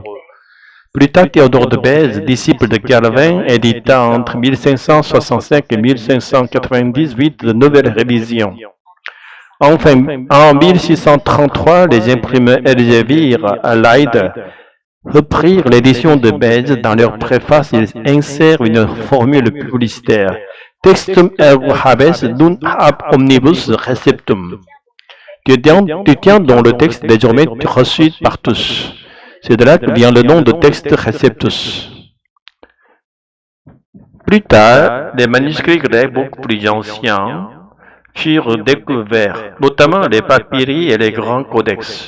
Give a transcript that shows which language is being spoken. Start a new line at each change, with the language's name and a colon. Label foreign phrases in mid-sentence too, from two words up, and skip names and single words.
French: Plus tard, Théodore de Bèze, disciple de Calvin, édita entre 1565 et 1598 de nouvelles révisions. Enfin, en 1633, les imprimeurs Elsevier à Leyde reprirent l'édition de Bèze. Dans leur préface, ils insèrent une formule publicitaire.
Latin: Textum ergo habes nun ab omnibus receptum.
French: Tu tiens dont le texte est désormais reçu par tous. C'est de là que vient le nom de texte receptus. Plus tard, les manuscrits grecs beaucoup plus anciens furent découverts, notamment les papyri et les grands codex.